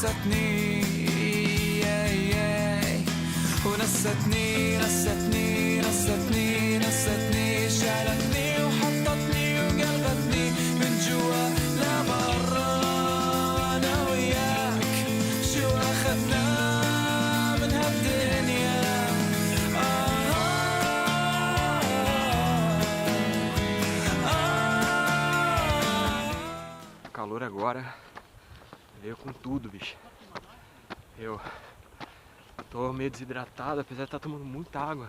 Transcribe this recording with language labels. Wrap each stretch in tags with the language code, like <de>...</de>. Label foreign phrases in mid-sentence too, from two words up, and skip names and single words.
<ar>ونستني نستني شالتني وحطتني وقلبتني من جوا لبرا انا وياك شو اخذنا من هالدنيا</ar> <pt>O calor agora veio com tudo, bicho. Eu tô meio desidratado, apesar de estar tomando muita água.</pt>